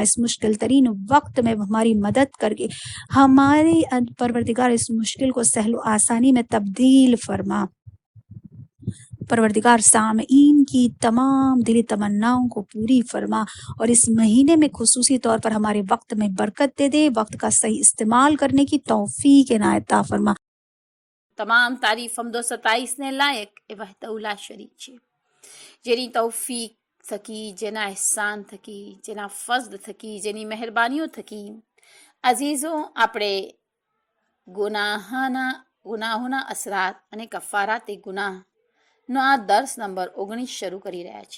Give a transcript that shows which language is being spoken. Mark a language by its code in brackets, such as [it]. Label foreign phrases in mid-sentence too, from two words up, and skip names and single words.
[ur] اس مشکل ترین وقت میں ہماری مدد کر کے ہمارے پروردگار اس مشکل کو سہل و آسانی میں تبدیل فرما. پروردگار سامعین کی تمام دلی تمناؤں کو پوری فرما، اور اس مہینے میں خصوصی طور پر ہمارے وقت میں برکت دے دے، وقت کا صحیح استعمال کرنے کی توفیق عنایت فرما. [gu] તમામ તારીફ હમદો 27 ને લાયક એ [ar] وحده لا شريك [gu] છે, જેની તૌફીક થકી, જેના એહસાન થકી, જેના ફઝલ થકી, જેની મહેરબાનીઓ થકી અઝીઝો આપણે ગુનાહોના અસરાત અને કફારાતે ગુનાહનો આ દર્સ નંબર 19 શરૂ કરી રહ્યા છે.